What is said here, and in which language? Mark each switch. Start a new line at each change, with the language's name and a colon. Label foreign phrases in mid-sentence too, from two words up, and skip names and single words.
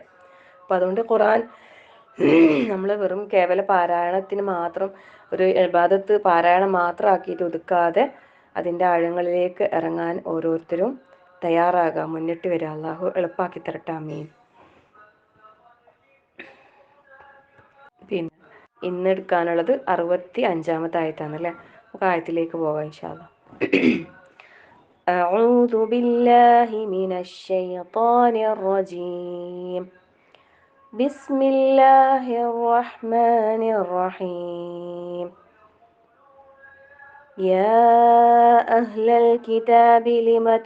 Malayalam: അപ്പം അതുകൊണ്ട് ഖുർആൻ നമ്മൾ വെറും കേവല പാരായണത്തിന് മാത്രം, ഒരു ഇബാദത്ത് പാരായണം മാത്രം ആക്കിയിട്ട് ഒതുക്കാതെ അതിൻ്റെ ആഴങ്ങളിലേക്ക് ഇറങ്ങാൻ ഓരോരുത്തരും തയ്യാറാകുക, മുന്നിട്ട് വരിക. അള്ളാഹു എളുപ്പമാക്കി തരട്ടെ. ആമീൻ. പിന്നെ ഇന്ന് എടുക്കാനുള്ളത് 65-ാമത്തെ ആയത്താണല്ലേ. നമുക്ക് ആയത്തിലേക്ക് പോകാം
Arabic: إن شاء الله. أعوذ بالله من الشيطان الرجيم. بسم الله الرحمن الرحيم يا أهل الكتاب لم